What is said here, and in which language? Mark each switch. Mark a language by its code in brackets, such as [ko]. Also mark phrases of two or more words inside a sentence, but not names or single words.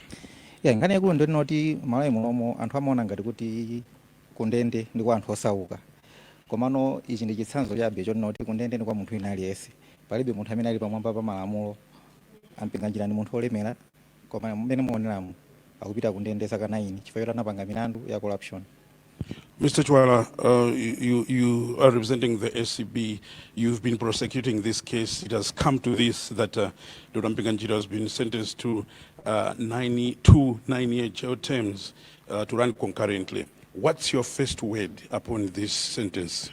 [ny] Ngani yakulu ndi noti malayi mulomo anthu amaona ngati kuti ku ndende ndi kwa anthu osauka, komano ichi ndi chitsanzo chabe choti noti ku ndende ndi kwa munthu wina aliyense. Palibe munthu amene ali pamwamba pa malamulo. Mpinganjira ndi munthu olemera, koma mmene muoneramu akupita ku ndende zaka 9 chifukwa choti anapanga milandu ya corruption. [en] Mr. Chwala, you are representing the SCB. You've been prosecuting this case. It has come to this that Dr. Mpinganjira has been sentenced to 9-year jail terms to run concurrently. What's your first word upon this sentence?